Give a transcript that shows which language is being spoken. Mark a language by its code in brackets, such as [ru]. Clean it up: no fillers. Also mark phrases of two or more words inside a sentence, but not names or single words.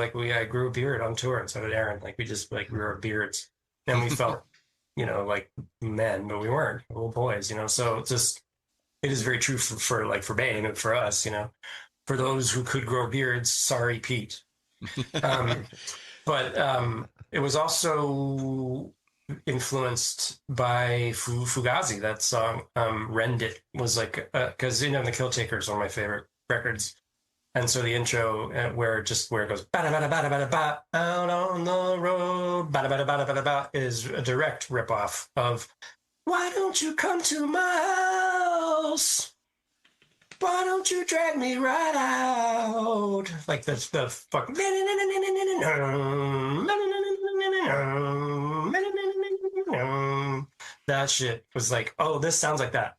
[en] Like I grew a beard on tour, and so did Aaron. Like we grew our beards, and we felt like men, but we weren't little boys, so it's just, it is very true for Bane and for us, for those who could grow beards, sorry, Pete. But it was also influenced by Fugazi. That song, Rend It, was like, because the Kill Taker is one of my favorite records. And so the intro, where it goes bada bada bada bada ba out on the road bada bada bada bada ba, is a direct ripoff of "Why Don't You Come to My House? Why don't you drag me right out?" Like the fuck. That shit was like, oh, this sounds like that.